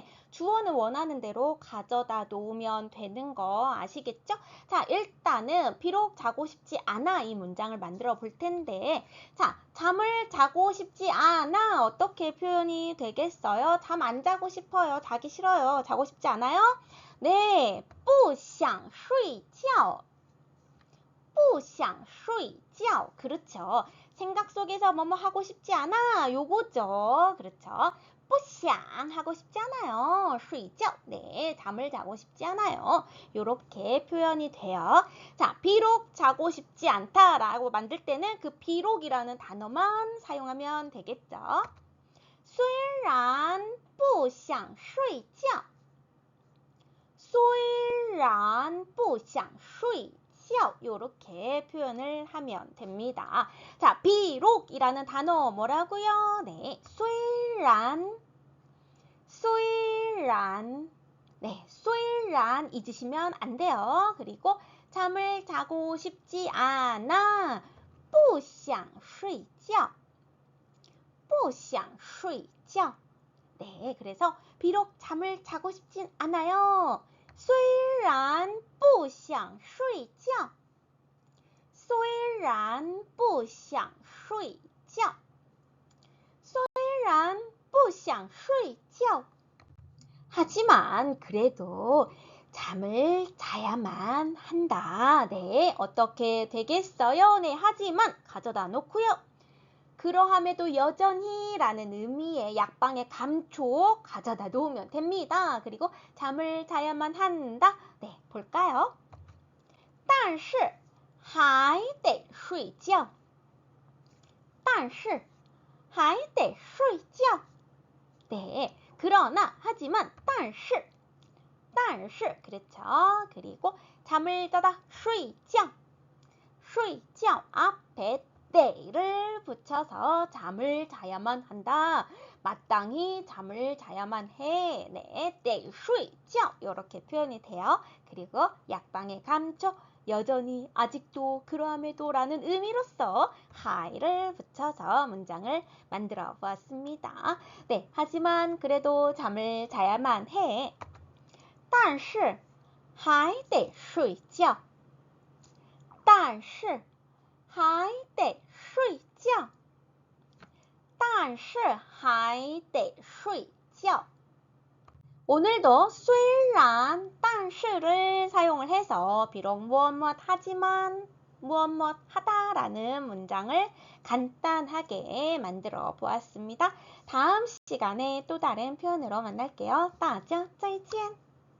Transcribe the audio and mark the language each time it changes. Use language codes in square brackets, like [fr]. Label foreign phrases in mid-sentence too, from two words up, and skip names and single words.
[ko] 주어는 원하는 대로 가져다 놓으면 되는 거 아시겠죠? 자, 일단은 비록 자고 싶지 않아 이 문장을 만들어 볼 텐데, 자, 잠을 자고 싶지 않아 어떻게 표현이 되겠어요? 잠 안 자고 싶어요. 자기 싫어요. 자고 싶지 않아요? 네, [zh] 不想睡觉. 不想睡觉. [ko] 그렇죠. 생각 속에서 뭐뭐 하고 싶지 않아. 요거죠. 그렇죠. [zh] 不想 [ko] 하고 싶지 않아요. [zh] 睡觉. [ko] 네, 잠을 자고 싶지 않아요. 요렇게 표현이 돼요. 자, 비록 자고 싶지 않다라고 만들 때는 그 비록이라는 단어만 사용하면 되겠죠. [zh] 虽然不想睡觉. 虽然不想睡觉. [ko] 요렇게 표현을 하면 됩니다. 자, 비록이라는 단어 뭐라고요? 네, [zh] 虽然. 虽然. [ko] 네, 虽然 잊으시면 안 돼요. 그리고 잠을 자고 싶지 않아. [zh] 不想睡觉. 不想睡觉. [ko] 네, 그래서 비록 잠을 자고 싶진 않아요. [zh] 虽然不想睡觉. 虽然不想睡觉. 虽然不想睡觉. [ko] 하지만 그래도 잠을 자야만 한다. 네, 어떻게 되겠어요? 네, 하지만 가져다 놓고요. 그러함에도 여전히 라는 의미의 약방의 감초 가져다 놓으면 됩니다. 그리고 잠을 자야만 한다. 네, 볼까요? [zh] 但是还得睡觉. 但是还得睡觉. [ko] 네, 그러나 하지만 但是 그렇죠. 그리고 잠을 자다 睡觉. 睡觉 앞에 때를 붙여서 잠을 자야만 한다. 마땅히 잠을 자야만 해. 네, [zh] 得睡觉 [ko] 이렇게 표현이 돼요. 그리고 약방의 감초, 여전히 아직도 그러함에도 라는 의미로서 하이를 붙여서 문장을 만들어 보았습니다. 네, 하지만 그래도 잠을 자야만 해. [zh] 但是还得睡觉. 但是还得睡觉但是还得睡觉 [ko] 오늘도 [zh] 虽然但是 [ko] 를 사용을 해서 비록 무엇 하지만 무엇 하다라는 문장을 간단하게 만들어 보았습니다. 다음 시간에 또 다른 표현으로 만날게요. [zh] 大家再见